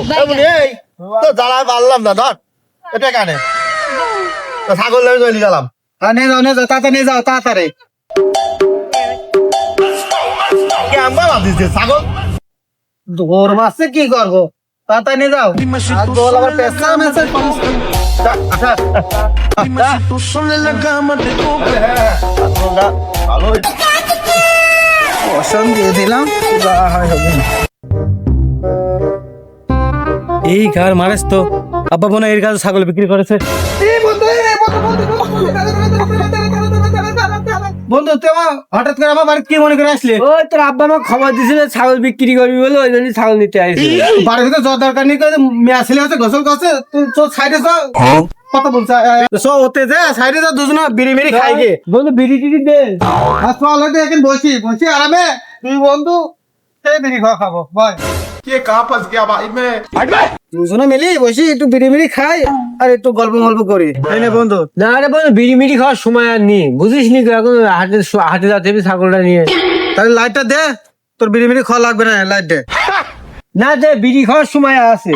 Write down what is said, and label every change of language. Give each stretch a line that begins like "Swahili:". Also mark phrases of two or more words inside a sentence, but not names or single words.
Bangla: এমনি এই তো জ্বালা পারলাম না, ধর এটা কানে তো ছাগল নিয়ে চলে গেলাম। হ্যাঁ নিয়ে যাও নিয়ে যাও, তাড়াতাড়ি নিয়ে যাও তাড়াতাড়ি। কেমন দিচ্ছে ছাগল? দৌড় মারছে কি করবো, তাড়াতাড়ি নিয়ে যাও। আর দোল আবার পেছনে মেছে।
Spanish: tú solo en la cama te toca
Bangla: অসম দিয়ে দিলাম, যা হয় হবে। এই ঘর মারেস তো আব্বা বোনা এর কাছে ছাগল বিক্রি করেছে। বন্ধু তোমার হঠাৎ করে আমার বাড়িতে কি মনে করে আসলে? ওই তোর আব্বা আমাকে খবর দিয়েছিল ছাগল বিক্রি করবি বলে, ওই জন্য ছাগল নিতে আসি। বাড়ির ভিতরে যাওয়ার দরকার নেই, মেয়ে ছেলে আছে গোসল করছে, তুই সাইডে যাও কথা বলছে। ওতে যা সাইডে যা, দুজনে বিড়ি মিড়ি খাই গে। বন্ধু বিড়ি টিড়ি দে। অলরেডি এখন বসি বসি আরামে, তুই বন্ধু সেই বিড়ি খাওয়া খাবো বল।
Hindi: ये कहाँ फंस गया भाई मैं
Bangla: দুজনে মিলি বসি একটু বিড়ি মিড়ি খাই আর একটু গল্প গল্প করি, তাই না বন্ধু? না রে বন্ধু বিড়ি মিড়ি খাওয়ার সময় আর নেই, বুঝিস নি তো, এখন হাটে হাটে যাতে হবে ছাগলটা নিয়ে। তাহলে লাইটটা দে, তোর বিড়ি মিড়ি খাওয়া লাগবে না, লাইট দে। না দে বিড়ি খাওয়ার সময় আছে।